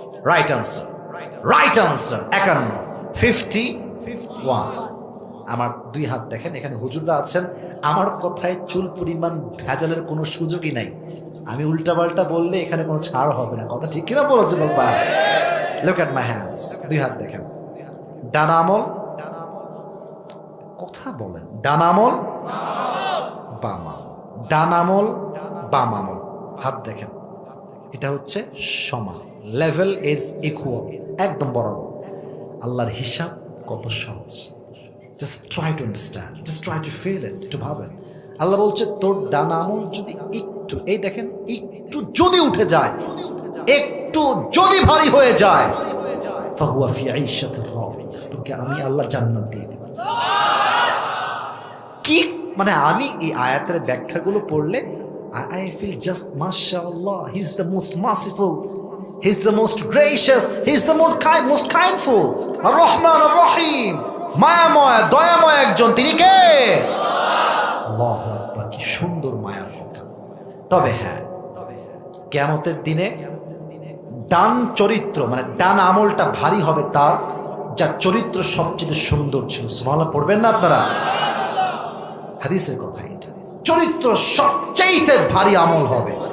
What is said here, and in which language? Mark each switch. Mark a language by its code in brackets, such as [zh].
[en] Right answer, 51। [bn] আমার 2 হাত দেখেন, এখানে হুজুররা আছেন, আমার কথায় চুল পরিমাণ ভেজালের কোনো সুযোগই নাই। আমি উল্টাপাল্টা বললে এখানে কোনো ছাড় হবে না, কথা ঠিক কিনা বলেছে বাবা? [en] Look at my hands, [bn] 2 হাত দেখেন। ডান আমল, কথা বলেন, ডান আমল, বাম আমল, ডান আমল, বাম আমল, হাত দেখেন, এটা হচ্ছে সমান, [en] level is equal, [bn] একদম বরাবর। আল্লাহর হিসাব কত সহজ, [en] just try to understand, just try to feel it, [bn] একটু ভাবেন। আল্লাহ বলছে তোর ডান আমল যদি একটু, এই দেখেন, একটু যদি উঠে যায়, একটু যদি ভারী হয়ে যায়, [ar] ফাহুয়া ফি আইশাতির রাদিয়া, [bn] তোকে আমি আল্লাহ জান্নাত দিয়ে দেব। কি মানে, আমি এই আয়াতের ব্যাখ্যাগুলো পড়লে [en] I feel just mashallah, he's the most merciful, he's the most gracious, he's the most kindful, [ar] ar-Rahman ar-Rahim, [bn] মায়াময় দয়াময় একজন, তিনি কে? আল্লাহু আকবার, কি সুন্দর মায়ার কথা। তবে হ্যাঁ, কিয়ামতের দিনে ডান চরিত্র মানে ডান আমলটা ভারী হবে তার যার চরিত্র সবচেয়ে সুন্দর ছিল। সুবহানাল্লাহ পড়বেন না আপনারা? হাদিসের কথা এটা, চরিত্র সবচেয়ে ভারী আমল হবে।